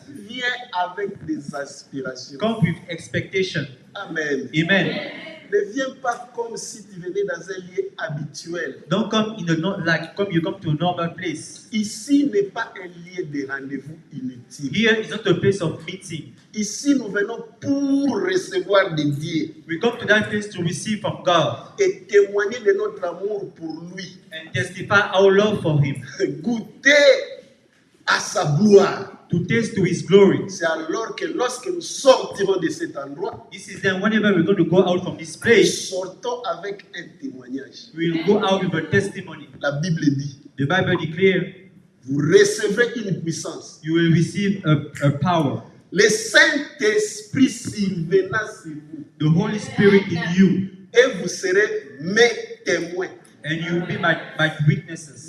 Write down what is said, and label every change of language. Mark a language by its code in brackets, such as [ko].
[fr] viens avec des aspirations. [en] Come with expectation. Amen. Amen. [fr] Ne viens pas comme si tu venais dans un lieu habituel. [en] Don't come in come you come to a normal place. [fr] Ici n'est pas un lieu de rendez-vous inutile. [en] Here is not a place of meeting. [fr] Ici, nous venons pour recevoir de Dieu [en] We come to that place to receive from God [fr] et témoigner de notre amour pour lui. [en] and testify our love for Him, [fr] Goûter à sa gloire. [en] to taste to His glory. [fr] C'est alors que lorsque nous sortirons de cet endroit, [en] This is then whenever we're going to go out from this [fr] nous [en] place, [fr] sortons avec un témoignage. [en] we'll go out with a testimony. [fr] La Bible dit, [en] The Bible declares [fr] vous recevrez une puissance. [en] you will receive a power. [fr] Le Saint-Esprit survenant sur vous [en] The Holy Spirit in you, [fr] et vous serez mes témoins. [en] and you will be my witnesses.